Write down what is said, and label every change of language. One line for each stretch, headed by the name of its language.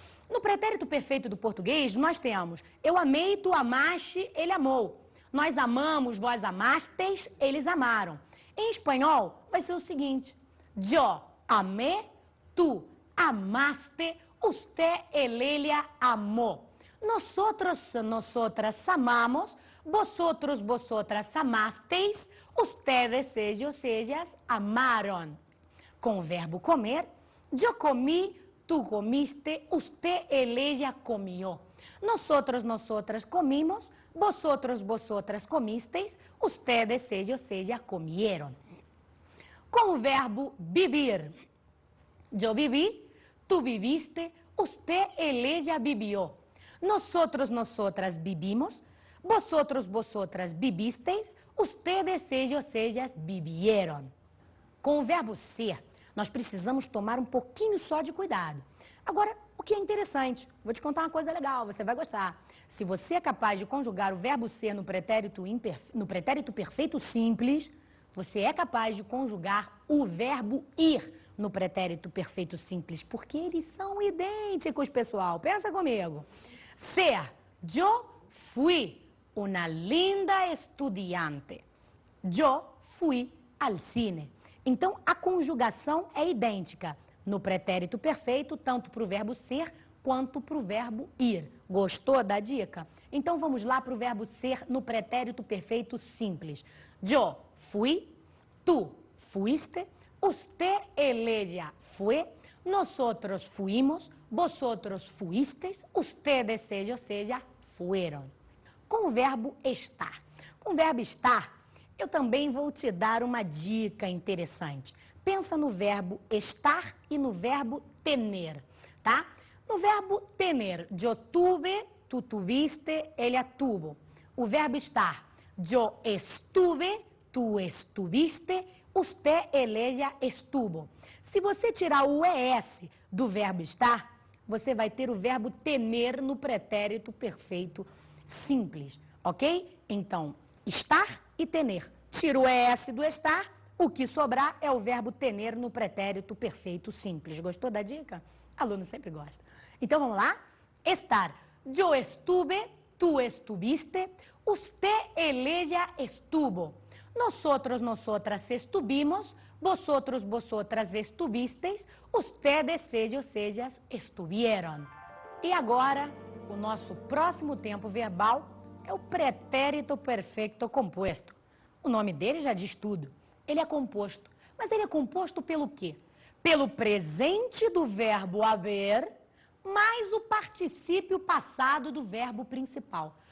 Portuguese: No pretérito perfeito do português, nós temos eu amei, tu amaste, ele amou. Nós amamos, vós amastes, eles amaram. Em espanhol, vai ser o seguinte:
Spanish: yo amé, tu amaste, usted, ella amó. Nosotros, nosotras amamos, vosotros, vosotras amasteis, ustedes, ellas amaron.
Portuguese: Com o verbo comer,
Spanish: yo comí, tú comiste, usted, ella comió. Nosotros, nosotras comimos, vosotros, vosotras comisteis, ustedes, seja, comieron.
Portuguese: Com o verbo vivir. Eu vivi,
Spanish: tu viviste, usted, ella vivió. Nosotros, nosotras vivimos, vosotros, vosotras vivisteis, ustedes, ellas vivieron.
Portuguese: Com o verbo ser, nós precisamos tomar um pouquinho só de cuidado. Agora, o que é interessante, vou te contar uma coisa legal, você vai gostar. Se você é capaz de conjugar o verbo ser no pretérito perfeito simples, você é capaz de conjugar o verbo ir no pretérito perfeito simples, porque eles são idênticos, pessoal. Pensa comigo.
Spanish: Ser, yo fui una linda estudiante. Yo fui al cine.
Portuguese: Então, a conjugação é idêntica no pretérito perfeito, tanto para o verbo ser quanto para o verbo ir. Gostou da dica? Então, vamos lá para o verbo ser no pretérito perfeito simples.
Spanish: Yo fui, tú fuiste, usted, ella fue, nosotros fuimos, vosotros fuisteis, ustedes, seja, fueron.
Portuguese: Com o verbo estar. Com o verbo estar, eu também vou te dar uma dica interessante. Pensa no verbo estar e no verbo tener, tá? No verbo tener,
Spanish: yo tuve, tu tuviste, ella tuvo.
Portuguese: O verbo estar,
Spanish: yo estuve, tu estuviste, usted, ella estuvo.
Portuguese: Se você tirar o ES do verbo estar, você vai ter o verbo tener no pretérito perfeito simples, ok? Então, estar e tener. Tira o ES do estar, o que sobrar é o verbo tener no pretérito perfeito simples. Gostou da dica? Aluno sempre gosta. Então, vamos lá? Estar.
Spanish: Yo estuve, tu estuviste, usted, ella estuvo. Nosotros, nosotras estuvimos, vosotros, vosotras estuvisteis, ustedes, ellas estuvieron.
Portuguese: E agora, o nosso próximo tempo verbal é o pretérito perfeito composto. O nome dele já diz tudo. Ele é composto. Mas ele é composto pelo quê? Pelo presente do verbo haver, mais o particípio passado do verbo principal.